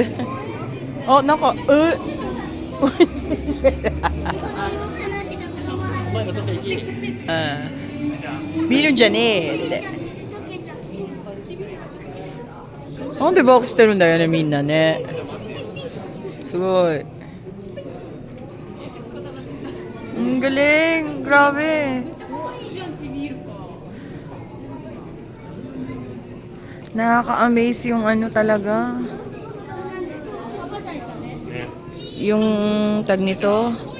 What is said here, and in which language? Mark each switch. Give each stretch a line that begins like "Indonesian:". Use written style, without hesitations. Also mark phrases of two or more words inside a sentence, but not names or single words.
Japanese: あ、なんか見るんじゃねえって。なんでバックしてるんだよね、みんなね。
Filipino: すごい。Ang galing. Grabe. Nakaka-amaze yung talaga. Yung tag nito.